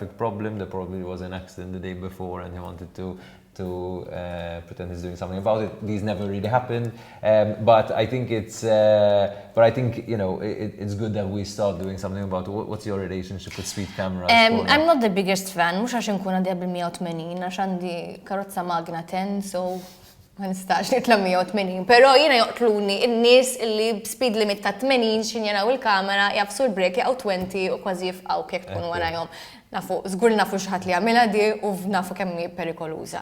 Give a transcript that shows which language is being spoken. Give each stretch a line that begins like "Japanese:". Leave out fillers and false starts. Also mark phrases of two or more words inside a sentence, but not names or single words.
English: There probably was an accident the day before and he wanted to to pretend he's doing something about it. These never really happened, but I think it's it's good that we start doing something about it. What's your relationship with speed cameras? I'm not the biggest fan,
Maltese: mhux għax inkun għandi bil-180 għax għandi karozza Magna 10, so ma nistax nitla 180, pero jiena joqtluni n-nies li b'
English: speed limit
Maltese: ta' 80 xin jaraw il-kamera jafsu l-breki għaw 20 u kważi jifqaw kek tkun warajhom. Żgur nafu x'ħadd li għamilha di u nafu kemm hi perikoluża.